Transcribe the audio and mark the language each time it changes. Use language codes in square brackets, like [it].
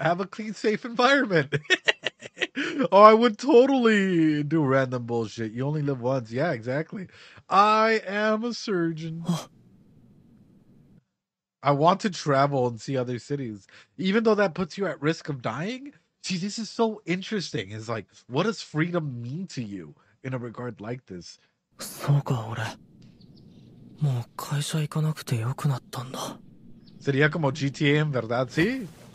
[en] Have a clean, safe environment. Oh, I would totally do random bullshit. You only live once. Yeah, exactly. I am a surgeon. I want to travel and see other cities, even though that puts you at risk of dying. See, this is so interesting. It's like, what does freedom mean to you in a regard like this? [ja] そうか俺もう会社行かなくてよくなったんだ [es] Sería como GTA en verdad, sí.